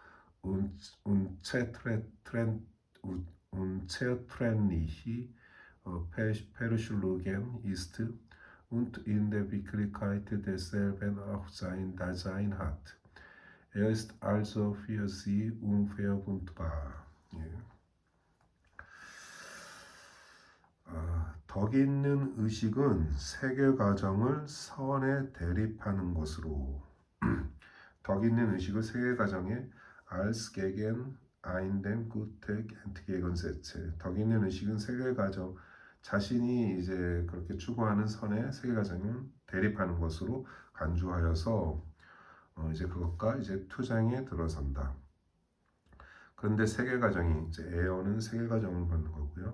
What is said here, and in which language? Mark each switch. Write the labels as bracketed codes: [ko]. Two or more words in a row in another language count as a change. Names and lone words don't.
[de] unzertrennlich verschlungen ist und in der Wirklichkeit desselben auch sein Dasein hat. Er ist also für sie unverwundbar. [ko] 덕 있는 의식은 세계과정을 선에 대립하는 것으로 덕 있는 의식을 세계과정에 [de] als gegen ein dem Guten entgegensetze. [ko] 덕 있는 의식은 세계과정 자신이 이제 그렇게 추구하는 선의 세계과정을 대립하는 것으로 간주하여서 이제 그것과 이제 투쟁에 들어선다. 그런데 세계과정이 이제 에어는 세계과정을 받는 거고요.